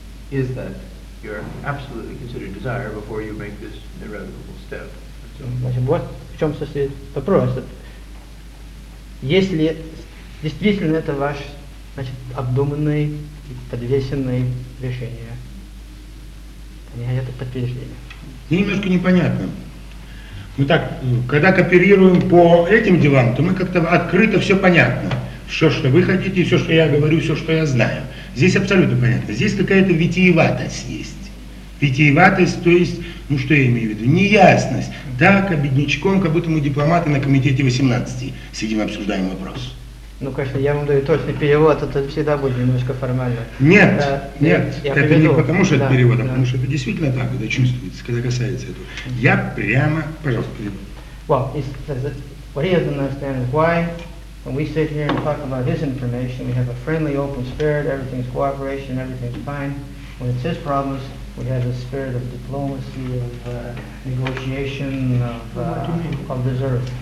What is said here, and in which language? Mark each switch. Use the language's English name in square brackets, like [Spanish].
[English] Is that your absolutely considered desire before you make this irrevocable step? [Russian] Вот в чем состоит вопрос. Если действительно это ваш значит, обдуманное и подвесенное решение. Понимаете, это подтверждение. Немножко непонятно. Ну так, когда кооперируем по этим делам, то мы как-то открыто все понятно. Все, что вы хотите, все, что я говорю, все, что я знаю. Здесь абсолютно понятно. Здесь какая-то витиеватость есть. Витиеватость, то есть, ну что я имею в виду? Неясность. Так, обеднячком, как будто мы дипломаты на комитете 18 сидим, обсуждаем вопрос. Ну, конечно, я вам даю точный перевод, это всегда будет немножко формально. Нет, да, нет, я это приведу. Не потому, что это перевод, а потому, что это действительно так, это чувствуется, когда касается этого. Mm-hmm. Я прямо, пожалуйста, перевод. [English] Well, what he doesn't understand is why, when we sit here and talk about his information, we have a friendly, open spirit, everything's cooperation, everything's fine. When it's his problems, we have a spirit of diplomacy, of negotiation, of deserve.